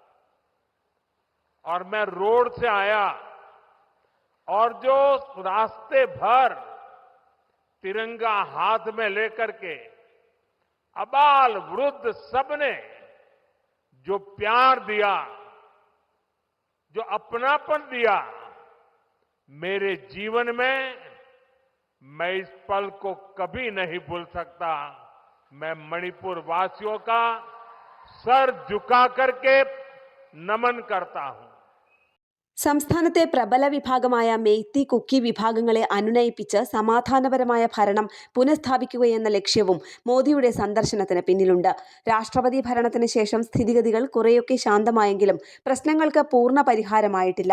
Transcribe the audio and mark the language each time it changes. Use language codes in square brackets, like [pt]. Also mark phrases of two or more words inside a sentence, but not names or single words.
[hi] और मैं रोड से आया और जो रास्ते भर तिरंगा हाथ में लेकर के अबाल वृद्ध सबने जो प्यार दिया, जो अपनापन दिया, मेरे जीवन में मैं इस पल को कभी नहीं भूल सकता. मैं मणिपुर वासियों का सर झुका करके नमन करता हूं. [ml] സംസ്ഥാനത്തെ പ്രബല വിഭാഗമായ മെയ്തി കുക്കി വിഭാഗങ്ങളെ അനുനയിപ്പിച്ച് സമാധാനപരമായ ഭരണം പുനഃസ്ഥാപിക്കുകയെന്ന ലക്ഷ്യവും മോദിയുടെ സന്ദർശനത്തിന് പിന്നിലുണ്ട്. രാഷ്ട്രപതി ഭരണത്തിന് ശേഷം സ്ഥിതിഗതികൾ കുറെയൊക്കെ ശാന്തമായെങ്കിലും പ്രശ്നങ്ങൾക്ക് പൂർണ്ണ പരിഹാരമായിട്ടില്ല.